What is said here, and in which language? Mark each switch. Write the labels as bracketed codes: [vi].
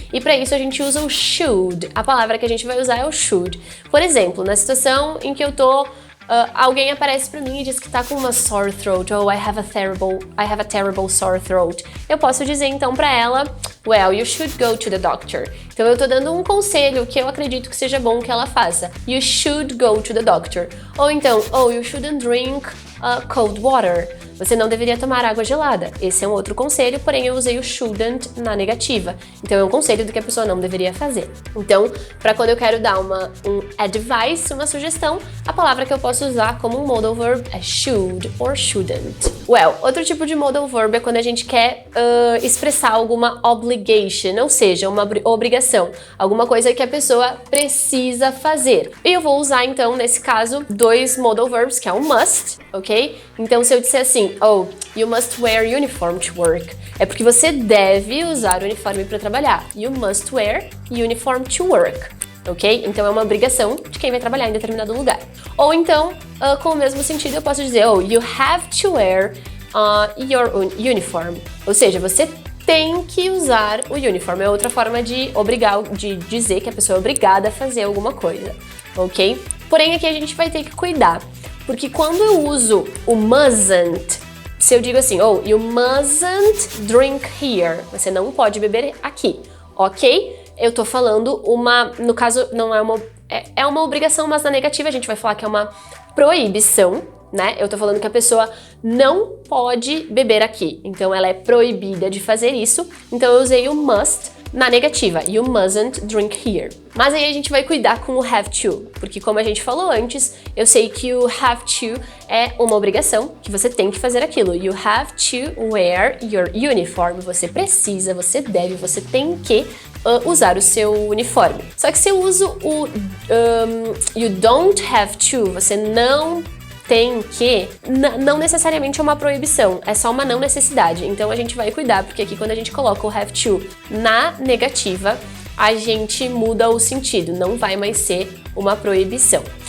[pt] E para isso a gente usa o should. A palavra que a gente vai usar é o should. Por exemplo, na situação em que eu tô alguém aparece pra mim e diz que tá com uma sore throat, ou [en] I have a terrible sore throat. [pt] Eu posso dizer então pra ela, [en] well, you should go to the doctor. [pt] Então eu tô dando um conselho que eu acredito que seja bom que ela faça. [en] You should go to the doctor. [pt] Ou então, [en] oh, you shouldn't drink cold water. [pt] Você não deveria tomar água gelada. Esse é um outro conselho, porém eu usei o shouldn't na negativa. Então é um conselho do que a pessoa não deveria fazer. Então, para quando eu quero dar um advice, uma sugestão, a palavra que eu posso usar como um modal verb é should or shouldn't. Well, outro tipo de modal verb é quando a gente quer expressar alguma obligation, ou seja, uma obrigação. Alguma coisa que a pessoa precisa fazer. E eu vou usar, então, nesse caso, dois modal verbs, que é o must, ok? Então, se eu disser assim, oh, [en] you must wear uniform to work. [pt] É porque você deve usar o uniforme para trabalhar. [en] You must wear uniform to work. Ok? [pt] Então é uma obrigação de quem vai trabalhar em determinado lugar. Ou então, com o mesmo sentido, eu posso dizer, oh, [en] you have to wear your uniform. [pt] Ou seja, você tem que usar o uniform. É outra forma de de dizer que a pessoa é obrigada a fazer alguma coisa. Ok? Porém, aqui a gente vai ter que cuidar. Porque quando eu uso o mustn't, se eu digo assim, oh, [en] you mustn't drink here, [pt] você não pode beber aqui, ok? Eu tô falando no caso, não é é uma obrigação, mas na negativa a gente vai falar que é uma proibição, né? Eu tô falando que a pessoa não pode beber aqui, então ela é proibida de fazer isso, então eu usei o must na negativa, [en] you mustn't drink here. [pt] Mas aí a gente vai cuidar com o have to, porque como a gente falou antes, eu sei que o have to é uma obrigação, que você tem que fazer aquilo. [en] You have to wear your uniform. [pt] Você precisa, você deve, você tem que usar o seu uniforme. Só que se eu uso o [en] you don't have to, [pt] você não tem que, não necessariamente é uma proibição, é só uma não necessidade. Então a gente vai cuidar, porque aqui quando a gente coloca o have to na negativa, a gente muda o sentido, não vai mais ser uma proibição.